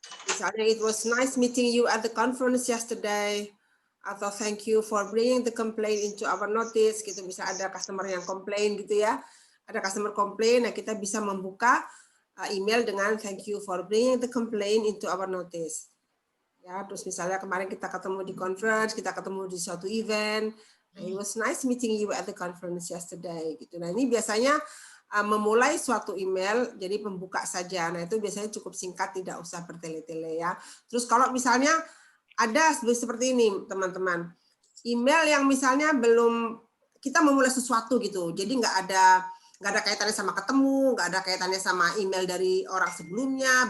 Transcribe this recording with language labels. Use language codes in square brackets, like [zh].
[en] Misalnya, it was nice meeting you at the conference yesterday. Atau thank you for bringing the complaint into our notice. [id] Gitu, bisa ada customer yang komplain gitu ya. Ada customer komplain, nah kita bisa membuka email dengan [en] thank you for bringing the complaint into our notice. [id] Ya, terus misalnya kemarin kita ketemu di conference, kita ketemu di suatu event. [en] Nah, it was nice meeting you at the conference yesterday. [id] Gitu. Nah, ini biasanya memulai suatu email jadi pembuka saja. Nah, itu biasanya cukup singkat, tidak usah bertele-tele ya. Terus kalau misalnya ada seperti ini, teman-teman. Email yang misalnya belum kita memulai sesuatu gitu. Jadi nggak ada kaitannya sama ketemu, nggak ada kaitannya sama email dari orang sebelumnya.